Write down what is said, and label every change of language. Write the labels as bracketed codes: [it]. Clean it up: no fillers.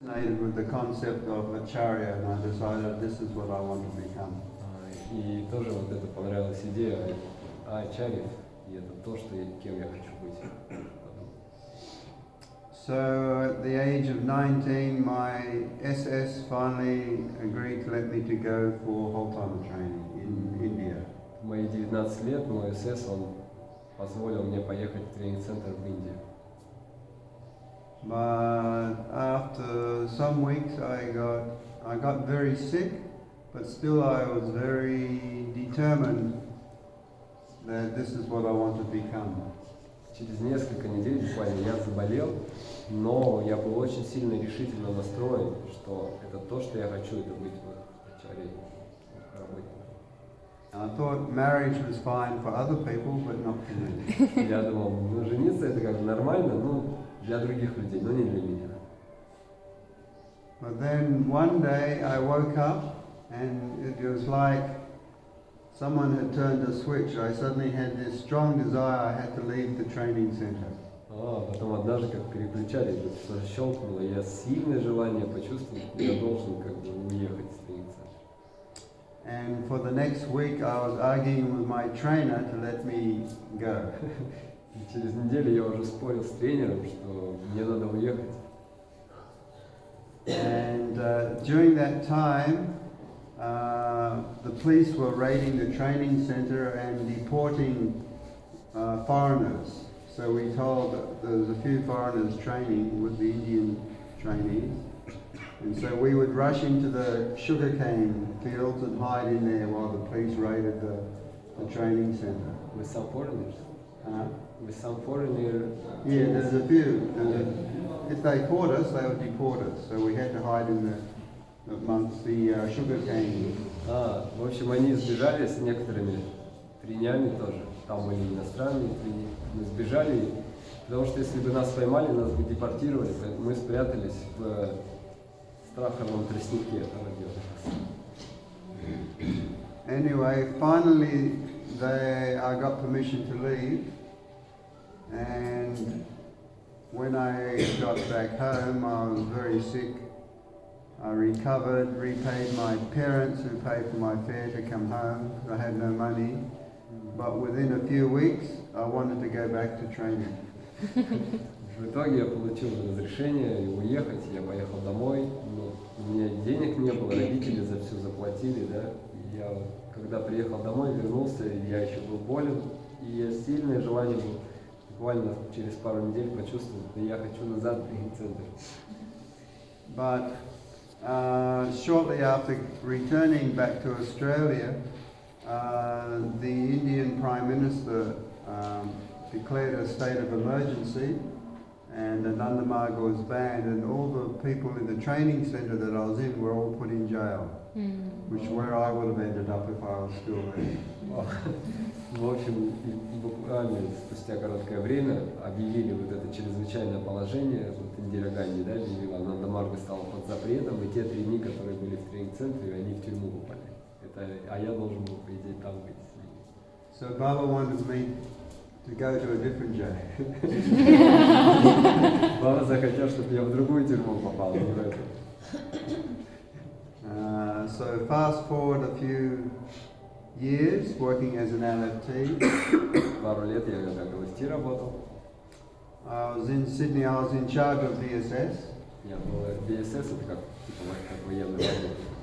[en] Fascinated with the concept of acharya, and I decided this is what I want to become. [ru] И тоже вот это понравилась идея ачарьев, и это то, что кем я хочу быть. [en] So at the age of 19, my SS finally agreed to let me to go for whole-time training in India. [ru] В мои 19 лет мой СС, он позволил мне поехать в тренинг-центр в Индию. [en] But after some weeks I got very sick, but still I was very determined that this is what I want to become. [ru] Через несколько недель буквально я заболел, но я был очень сильно решительно настроен, что это то, что я хочу, это быть ачарьей, работником. [en] I thought marriage was fine for other people, but not for me. [ru] Я думал, ну жениться это как бы нормально, ну для других людей, но не для меня. [en] But then one day I woke up and it was like someone had turned a switch. I suddenly had this strong desire I had to leave the training center. [ru] Потом однажды как переключали, что щелкнуло, я сильное желание почувствовал, что я должен как бы уехать с тренинг-центра. [en] And for the next week I was arguing with my trainer to let me go. [ru] И через неделю я уже спорил с тренером, что мне надо уехать. [en] And during that time, the police were raiding the training center and deporting foreigners. So we told that there was a few foreigners training with the Indian trainees. And so we would rush into the sugarcane fields and hide in there while the police raided the training center. With some foreigners? Uh, With some foreigner? Yeah, there's a few. If they caught us, they would deport us. So we had to hide amongst the sugarcane. [ru] В общем, они сбежали с некоторыми тренями тоже. Там были иностранные трени. Мы сбежали, потому что если бы нас поймали, нас бы депортировали. Поэтому мы спрятались в страховом тростнике. [en] Anyway, finally I got permission to leave. And when I got back home, I was very sick. I recovered, repaid my parents who paid for my fare to come home. I had no money. But within a few weeks, I wanted to go back to training. [ru] В итоге я получил разрешение уехать, я поехал домой, но у меня денег не было, родители за все заплатили, да. И я, когда приехал домой, вернулся, я еще был болен, и я сильное желание было. Буквально через пару недель почувствовал, что я хочу назад в тренинг-центр. [en] But shortly after returning back to Australia, the Indian Prime Minister declared a state of emergency, and Ananda Marga was banned, and all the people in the training centre that I was in were all put in jail, which is where I would have ended up if I was still there. [ru] В общем, буквально спустя короткое время объявили вот это чрезвычайное положение, вот Индира Ганди, да, объявила, Ананда Марга стала под запретом, и те трени, которые были в тренинг-центре, они в тюрьму попали. А я должен был, по идее, там быть с ними. [en] So Baba wanted me to go to a different jail. [ru] Баба захотел, чтобы я в другую тюрьму попал, не в эту. [en] So fast forward a few years working as an LFT. [ru] Пару лет я как LFT работал. [en] I was in Sydney, I was in charge of BSS. [ru] Я был BSS, это как военный работник.